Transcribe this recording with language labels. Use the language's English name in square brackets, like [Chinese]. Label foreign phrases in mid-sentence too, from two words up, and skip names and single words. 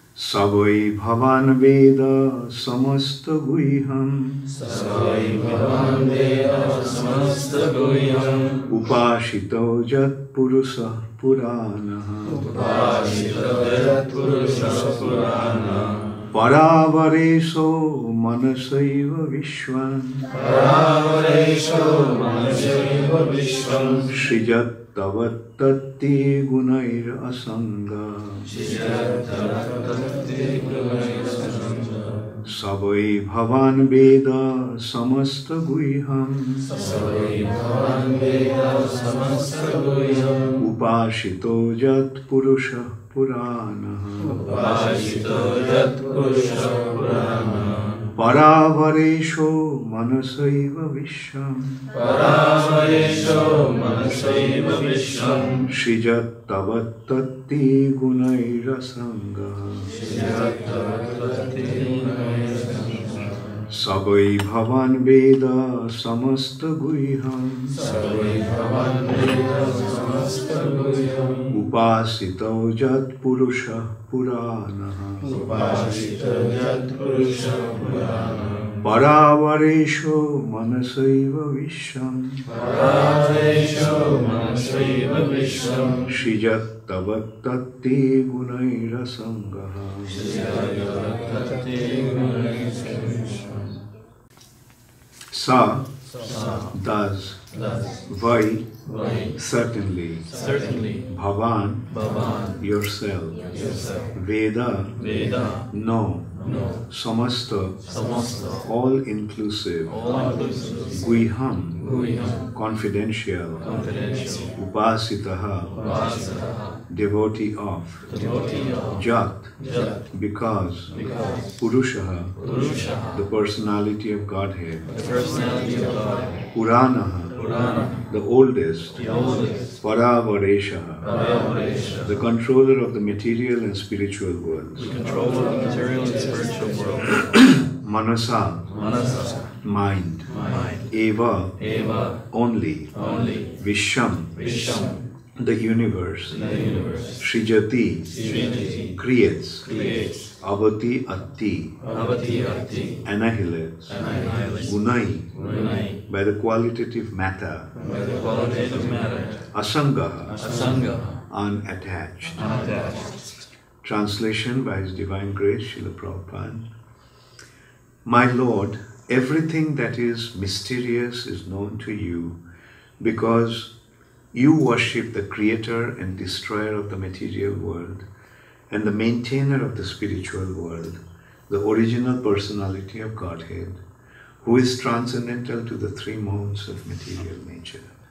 [Sanskrit] Savai bhavān veda samasta-guhyam. Savai bhavān veda samasta-guhyam. Upāsito yat puruṣaḥ purāṇaḥ. Upāsito yat puruṣaḥ purāṇaḥ. Para-avara-īśaḥ manasaiva viśvam. Para-avara-īśaḥ manasaiva viśvam. Sṛjati avaty guṇair asaṅgaḥ. Savai bhavān veda samasta-guhyam. Savai bhavān veda samasta-guhyam. Upāsito yat puruṣaḥ purāṇaḥ. Upāsito yat puruṣaḥ purāṇaḥ. Parāvareśo manasaiva viśvam. Parāvareśo manasaiva viśvam. Sṛjati avaty guṇair asaṅgaḥ. Savai bhavān veda samasta-guhyam. Savai bhavān veda samasta-guhyam. Upāsito yat puruṣaḥ purāṇaḥ. Upāsito yat puruṣaḥ purāṇaḥ. Parāvareśo manasaiva viśvam. Para-avara-īśaḥ manasaiva viśvam. Sṛjati avaty guṇair asaṅgaḥ. [English] Sa, does, vai, certainly, bhavān, yourself, veda, no, samasta, all inclusive, guhyam, confidential, upāsitaḥ, devotee of, jat, because, puruṣaḥ, the personality of Godhead, purāṇaḥ, the oldest, para-avara-īśaḥ, the controller of the material and spiritual worlds, manasā, mind, eva, only, viśvam, the universe, sṛjati, creates, [Sanskrit] avaty, atti, [English] annihilates, guṇair, by the qualitative matter, asaṅgaḥ, unattached. Translation by His Divine Grace, Srila Prabhupada. My Lord, everything that is mysterious is known to you because you worship the creator and destroyer of the material world and the maintainer of the spiritual world, the original personality of Godhead, who is transcendental to the three modes of material nature.